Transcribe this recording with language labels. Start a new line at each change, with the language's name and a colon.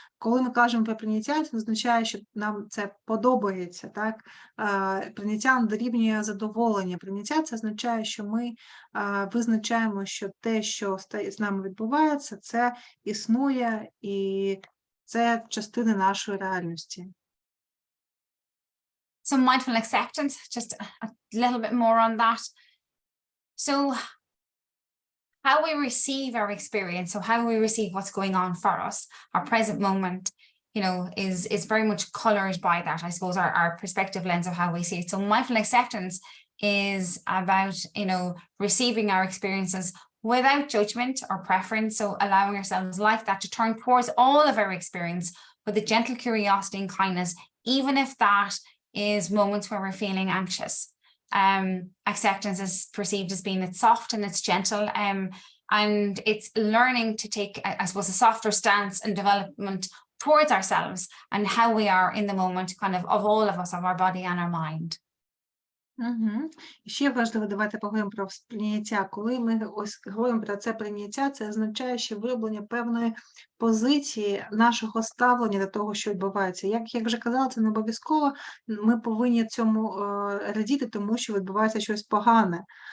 Ukrainian: Коли ми кажемо про прийняття, це означає, що нам це подобається. Так? Прийняття дорівнює задоволення. Прийняття – це означає, що ми визначаємо, що те, що з нами відбувається, це існує і це частина нашої реальності.
English: So mindful acceptance, just a little bit more on that. So how we receive our experience, so how we receive what's going on for us, our present moment, you know, is very much colored by that, I suppose, our perspective lens of how we see it. So mindful acceptance is about, you know, receiving our experiences without judgment or preference. So allowing ourselves like that to turn towards all of our experience with a gentle curiosity and kindness, even if that is moments where we're feeling anxious. Acceptance is perceived as being it's soft and it's gentle, and it's learning to take, I suppose, a softer stance and development towards ourselves and how we are in the moment, kind of all of us, of our body and our mind.
Ukrainian: Ще важливо, давайте поговоримо про сприйняття. Коли ми говоримо про це прийняття, це означає, що вироблення певної позиції нашого ставлення до того, що відбувається. Як вже казала, це не обов'язково, ми повинні цьому радіти, тому що відбувається щось погане.